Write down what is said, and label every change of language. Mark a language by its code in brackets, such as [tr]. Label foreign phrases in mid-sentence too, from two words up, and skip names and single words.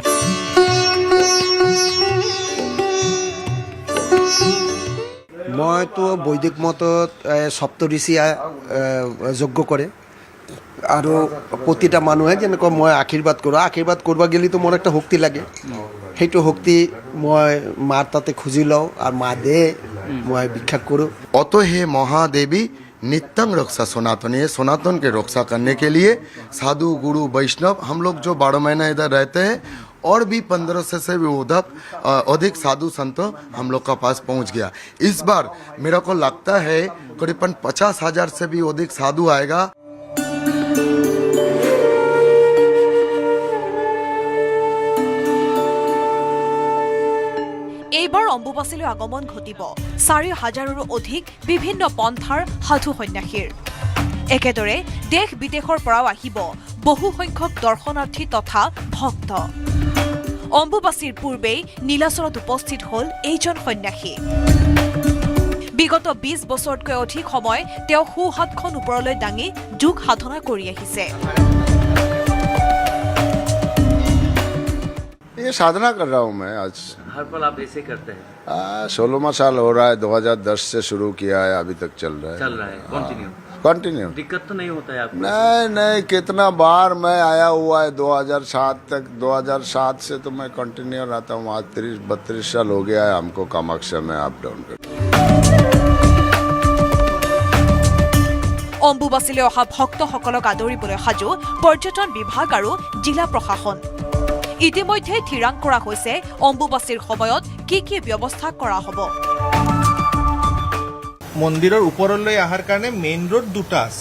[as] মইতো বৈদিক মতত সপ্তঋষিয়ে যজ্ঞ কৰে আৰু প্ৰতিটা মানুহে যেনেকৈ মই আশীৰ্বাদ কৰিব গেলিতো মোৰ একটা শক্তি লাগে সেইটো শক্তি মই মাৰ তাতে খুজি লওঁ আৰু মা দে মই ভিক্ষা কৰোঁ [hi] অত হে महादेवी नित्यं रक्षा सनातन है सनातन के रक्षा करने के लिए साधु गुरु वैष्णव हम लोग जो 12 महीना इधर रहते हैं और भी 1500 से भी अधिक साधु संत हम लोग का पास पहुंच गया इस बार मेरा को लगता है करीबन 50,000 से भी अधिक साधु आएगा [as] এইবাৰ অম্বুবাচীলৈ আগমন ঘটিব 4,000ৰো অধিক বিভিন্ন পন্থাৰ সাধু সন্ন্যাসীৰ একেদৰে দেশ বিদেশৰ পৰাও আহিব বহু সংখ্যক দৰ্শনাৰ্থী তথা ভক্ত অম্বুবাচীৰ পূৰ্বেই নীলাচলত উপস্থিত হ'ল এইজন সন্ন্যাসী বিগত 20 বছৰতকৈ অধিক সময় তেওঁ হাতখন ওপৰলৈ দাঙি যোগ সাধনা কৰি আহিছে [hi] ये साधना कर रहा हूँ मैं आज हर पल आप ऐसे करते हैं 16वां साल हो रहा है 2010 से शुरू किया है अभी तक चल रहा है कंटिन्यू दिक्कत तो नहीं होता है आपको नहीं कितना बार मैं आया हुआ है 2007 तक 2007 से तो मैं कंटिन्यू रहता हूँ आज 30-32 साल हो गया है हमको कामाख्या में अप डाउन कर [as] অম্বুবাচীলৈ অহা ভক্তসকলক আদৰিবলৈ সাজু পৰ্যটন বিভাগ আৰু জিলা প্ৰশাসন। ইতিমধ্যে থিৰাং কৰা হৈছে অম্বুবাচীৰ সময়ত কি কি ব্যৱস্থা কৰা হ'ব। মন্দিৰৰ ওপৰলৈ অহাৰ কাৰণে মেইন ৰোড দুটা আছে।